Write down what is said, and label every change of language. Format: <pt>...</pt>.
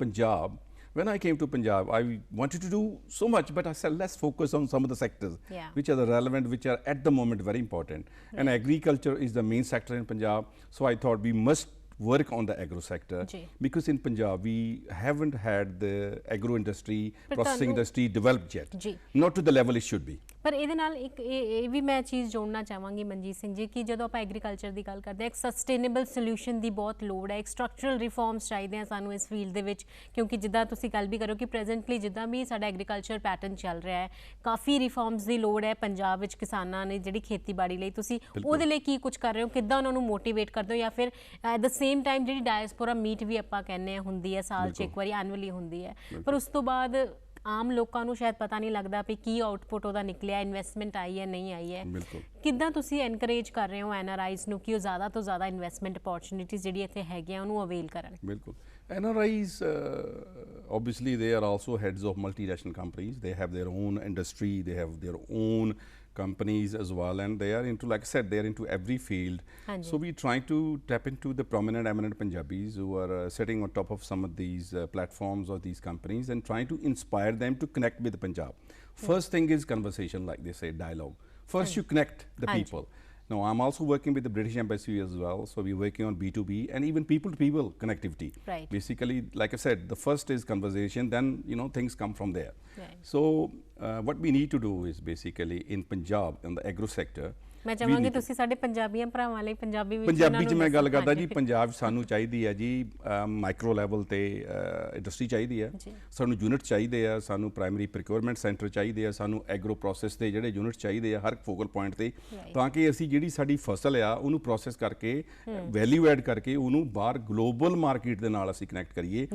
<en>Punjab, when I came to Punjab, I wanted to do so much, but I said let's focus on some of the sectors Yeah. which are the relevant, which are at the moment very important. And agriculture is the main sector in Punjab, so I thought we must work on the agro sector,</en> <pa>Ji.</pa> <en>because in Punjab we haven't had the agro industry, But processing</en> <pa>ਤੁਹਾਨੂੰ-</pa> <en>industry developed yet,</en> <pa>ਜੀ।</pa> <en>not to the level it should be.</en> <pa>ਪਰ ਇਹਦੇ ਨਾਲ ਇੱਕ ਇਹ ਵੀ ਮੈਂ ਚੀਜ਼ ਜੋੜਨਾ ਚਾਹਾਂਗੀ ਮਨਜੀਤ ਸਿੰਘ ਜੀ, ਕਿ ਜਦੋਂ ਆਪਾਂ ਐਗਰੀਕਲਚਰ ਦੀ ਗੱਲ ਕਰਦੇ ਹਾਂ, ਇੱਕ ਸਸਟੇਨੇਬਲ ਸੋਲੂਸ਼ਨ ਦੀ ਬਹੁਤ ਲੋੜ ਹੈ, ਇੱਕ ਸਟਰਕਚਰਲ ਰਿਫਾਰਮਸ ਚਾਹੀਦੇ ਆ ਸਾਨੂੰ ਇਸ ਫੀਲਡ ਦੇ ਵਿੱਚ, ਕਿਉਂਕਿ ਜਿੱਦਾਂ ਤੁਸੀਂ ਗੱਲ ਵੀ ਕਰੋ ਕਿ ਪ੍ਰੈਜ਼ੈਂਟਲੀ ਜਿੱਦਾਂ ਵੀ ਸਾਡਾ ਐਗਰੀਕਲਚਰ ਪੈਟਰਨ ਚੱਲ ਰਿਹਾ ਹੈ, ਕਾਫੀ ਰਿਫਾਰਮਸ ਦੀ ਲੋੜ ਹੈ ਪੰਜਾਬ ਵਿੱਚ ਕਿਸਾਨਾਂ ਨੇ ਜਿਹੜੀ ਖੇਤੀਬਾੜੀ ਲਈ। ਤੁਸੀਂ ਉਹਦੇ ਲਈ ਕੀ ਕੁਝ ਕਰ ਰਹੇ ਹੋ, ਕਿੱਦਾਂ ਉਹਨਾਂ ਨੂੰ ਮੋਟੀਵੇਟ ਕਰਦੇ ਹੋ, ਜਾਂ ਫਿਰ</pa> <en>at the same time</en> <pa>ਜਿਹੜੀ ਡਾਇਸਪੋਰਾ ਮੀਟ ਵੀ ਆਪਾਂ ਕਹਿੰਦੇ ਆ ਹੁੰਦੀ ਹੈ ਸਾਲ 'ਚ ਇੱਕ ਵਾਰੀ ਐਨੂਅਲੀ ਹੁੰਦੀ ਹੈ, ਪਰ ਉਸ ਤੋਂ ਬਾਅਦ ਆਮ ਲੋਕਾਂ ਨੂੰ ਸ਼ਾਇਦ ਪਤਾ ਨਹੀਂ ਲੱਗਦਾ ਵੀ ਕੀ ਆਊਟਪੁੱਟ ਉਹਦਾ ਨਿਕਲਿਆ, ਇਨਵੈਸਟਮੈਂਟ ਆਈ ਹੈ ਨਹੀਂ ਆਈ ਹੈ। ਬਿਲਕੁਲ। ਕਿੱਦਾਂ ਤੁਸੀਂ ਐਨਕਰੇਜ ਕਰ ਰਹੇ ਹੋ NRIs ਨੂੰ ਕਿ ਉਹ ਜ਼ਿਆਦਾ ਤੋਂ ਜ਼ਿਆਦਾ ਇਨਵੈਸਟਮੈਂਟ ਅਪੋਰਚੁਨਿਟੀਜ਼ ਜਿਹੜੀ ਇੱਥੇ ਹੈਗੀਆਂ ਉਹਨੂੰ ਅਵੇਲ ਕਰਨ? Bilkul.</pa> <en>NRIs, obviously, they are also heads of multinational companies. They have their own industry, they have their own companies as well, and they are into, like I said, they are into every field.</en> <pa>Hanji.</pa> <en>So we try to tap into the prominent, eminent Punjabis who are sitting on top of some of these platforms or these companies, and trying to inspire them to connect with Punjab. First thing is conversation, like they say, dialogue. First you connect the</en> <pa>Hanji.</pa> <en>people. Now, I'm also working with the British Embassy as well, so we're working on B2B and even people-to-people connectivity. Right. Basically, like I said, the first is conversation, then, you know, things come from there. Right. So, what we need to do is basically in Punjab, in the agro sector,</en> <pa>ਮੈਂ ਚਾਹਾਂਗੀ ਤੁਸੀਂ ਸਾਡੇ ਪੰਜਾਬੀਆਂ ਭਰਾਵਾਂ ਲਈ ਪੰਜਾਬੀ ਵਿੱਚ ਪੰਜਾਬੀ 'ਚ ਮੈਂ ਗੱਲ ਕਰਦਾ ਜੀ, ਹਾਂਜੀ। ਪੰਜਾਬ 'ਚ ਸਾਨੂੰ ਚਾਹੀਦੀ ਹੈ ਜੀ ਮਾਈਕਰੋ ਲੈਵਲ ਤੇ ਇੰਡਸਟਰੀ ਚਾਹੀਦੀ ਹੈ, ਜੀ। ਸਾਨੂੰ ਯੂਨਿਟ ਚਾਹੀਦੇ ਆ, ਸਾਨੂੰ ਪ੍ਰਾਇਮਰੀ ਪ੍ਰੋਕਿਉਰਮੈਂਟ ਸੈਂਟਰ ਚਾਹੀਦੇ ਆ, ਸਾਨੂੰ ਐਗਰੋ ਪ੍ਰੋਸੈਸ ਦੇ ਜਿਹੜੇ ਯੂਨਿਟ ਚਾਹੀਦੇ ਆ ਹਰ ਫੋਕਲ ਪੁਆਇੰਟ ਤੇ, ਤਾਂ ਕਿ ਅਸੀਂ ਜਿਹੜੀ ਸਾਡੀ ਫਸਲ ਆ ਉਹਨੂੰ ਪ੍ਰੋਸੈਸ ਕਰਕੇ ਵੈਲਿਊ ਐਡ ਕਰਕੇ ਉਹਨੂੰ ਬਾਹਰ ਗਲੋਬਲ ਮਾਰਕੀਟ ਦੇ ਨਾਲ ਅਸੀਂ ਕਨੈਕਟ ਕਰੀਏ।</pa>